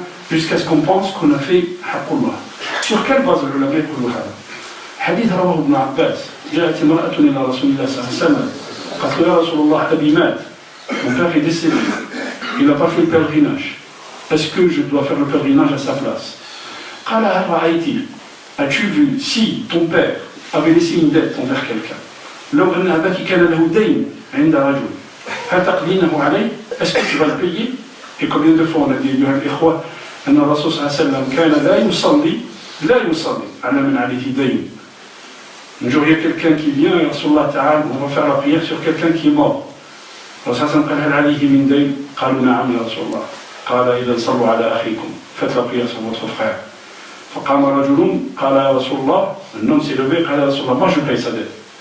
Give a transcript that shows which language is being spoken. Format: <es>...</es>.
<fr>Jusqu'à ce qu'on pense qu'on a fait haqqullah. Sur quelle base le ulama</fr> <ar>يقولوا هذا؟ حديث رواه ابن عباس جاءت امرأة إلى رسول الله صلى الله عليه وسلم قالت يا رسول الله أبي مات.</ar> <fr>Mon père est décédé. Il n'a pas fait le pèlerinage. Est-ce que je dois faire le pèlerinage à sa place?</fr> <ar>قال هل رأيت?</ar> <fr>As-tu vu si ton père avait laissé une dette envers quelqu'un?</fr> <ar>لو أن أباك كان له دين عند رجل هل تقدينه عليه?</ar> <fr>Est-ce que tu vas le payer? Et combien de fois on a dit</fr> <ar>أيها الإخوة أن الرسول صلى الله عليه وسلم كان لا يصلي على من عليه دين.</ar> <fr>Un jour il y a quelqu'un qui vient et Rasulullah ta'ala, on va faire la prière sur quelqu'un qui est mort.</fr> <ar>Rasulullah قال هل عليه من دين؟ قالوا نعم يا رسول الله. قال إذا صلوا على أخيكم.</ar> <fr>Faites la prière sur votre frère.</fr> <ar>فقام رجل قال يا رسول الله.</ar> <fr>Un homme s'est levé</fr> <ar>قال يا رسول الله ما</ar> <fr>je paye sa dette.</fr>